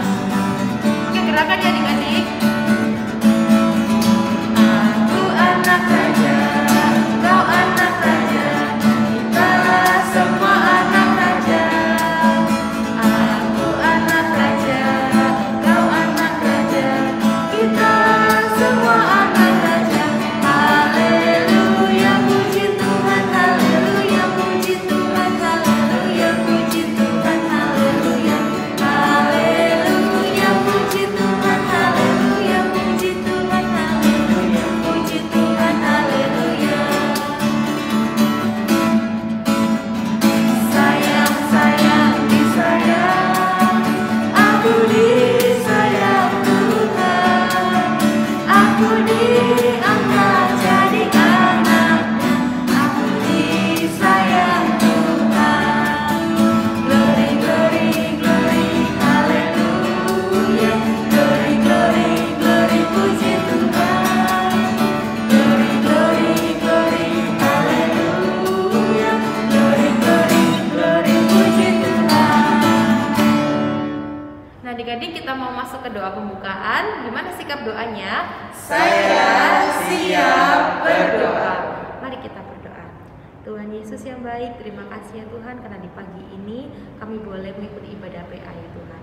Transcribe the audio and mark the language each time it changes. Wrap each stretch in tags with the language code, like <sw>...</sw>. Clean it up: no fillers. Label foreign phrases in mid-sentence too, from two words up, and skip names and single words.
<id>Oke, gerakan ya adik-adik. Aku anak raja, kau anak raja, kita semua anak raja. Aku anak raja, kau anak raja, kita semua anak raja. Haleluya, puji Tuhan, haleluya, puji Tuhan, haleluya, puji Tuhan, haleluya. Haleluya, puji Tuhan, haleluya, puji Tuhan, haleluya, puji Tuhan, haleluya. Sayang, sayang, disayang, aku disayang Tuhan, aku diangkat jadi anaknya, aku disayang Tuhan.</id> <en>Glory, glory, glory, haleluya. Glory, glory, glory,</en> <id>puji Tuhan.</id> <en>Glory, glory, glory, haleluya. Glory, glory, glory,</en> <id>puji Tuhan. Nah adik-adik kita mau masuk ke doa pembukaan. Gimana sikap doanya? Saya siap berdoa. Mari kita berdoa. Tuhan Yesus yang baik, terima kasih ya Tuhan karena di pagi ini kami boleh mengikuti ibadah PA ya Tuhan.</id>